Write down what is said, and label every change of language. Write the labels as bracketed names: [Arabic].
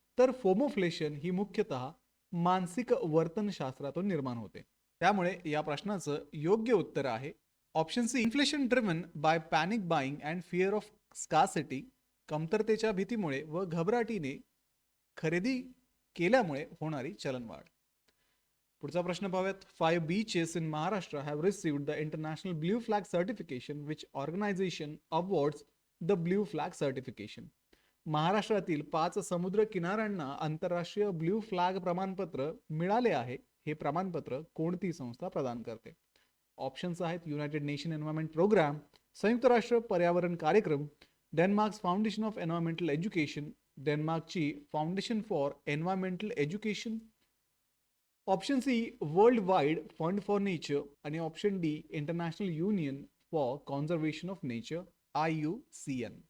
[Marathi] तर फोमोफ्लेशन ही मुख्यतः मानसिक वर्तनशास्त्रातून निर्माण होते. त्यामुळे या प्रश्नाचं योग्य उत्तर आहे option C, [English] inflation driven by panic buying and fear of scarcity, [Marathi] कमतरतेच्या भीतीमुळे व घबराटीने खरेदी केल्यामुळे होणारी चलनवाढ. पुढचा प्रश्न पाहूयात. [English] 5 beaches in Maharashtra have received the International Blue Flag Certification, which organization awards the Blue Flag Certification. [Marathi] महाराष्ट्रातील 5 समुद्र किनाऱ्यांना आंतरराष्ट्रीय ब्ल्यू फ्लॅग प्रमाणपत्र मिळाले आहे. हे प्रमाणपत्र कोणती संस्था प्रदान करते? ऑप्शन्स आहेत. युनायटेड नेशन एन्व्हायरमेंट प्रोग्राम, संयुक्त राष्ट्र पर्यावरण कार्यक्रम, डेन्मार्क्स foundation of environmental education, डेन्मार्कची foundation for environmental education, option C world wide fund for nature आणि option D international union for conservation of nature IUCN.